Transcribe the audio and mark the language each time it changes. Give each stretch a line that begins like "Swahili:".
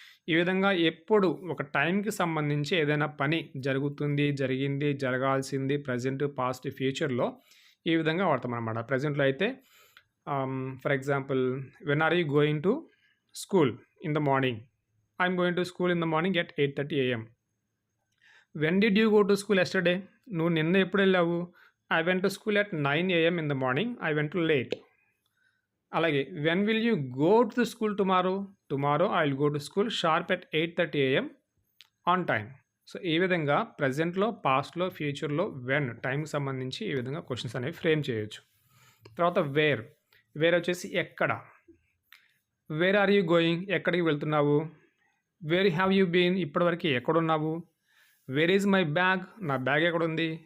Telugu: ఈ విధంగా ఎప్పుడు ఒక టైంకి సంబంధించి ఏదైనా పని జరుగుతుంది, జరిగింది, జరగాల్సింది, ప్రజెంట్, పాస్ట్, ఫ్యూచర్లో ఈ విధంగా వాడతాం అన్నమాట. ప్రజెంట్లో అయితే
English: For example, when are you going to school in the morning. I'm going to school in the morning at 8:30 a.m. When did you go to school yesterday?
Telugu: నువ్వు నిన్న ఎప్పుడు వెళ్ళావు.
English: I went to school at 9 a.m. in the morning. I went late. అలాగే when will you go to the school tomorrow? Tomorrow I will go to school sharp at 8:30 a.m. on time.
Telugu: So ఈ విధంగా ప్రజెంట్లో, పాస్ట్లో, ఫ్యూచర్లో when టైంకి సంబంధించి ఈ విధంగా questions అనేవి ఫ్రేమ్ చేయొచ్చు. తర్వాత వేర్ వచ్చేసి ఎక్కడ.
English: where are you going,
Telugu: ఎక్కడికి వెళ్తున్నావు.
English: where have you been,
Telugu: ఇప్పటివరకు ఎక్కడున్నావు.
English: where is my bag,
Telugu: నా బ్యాగ్ ఎక్కడుంది.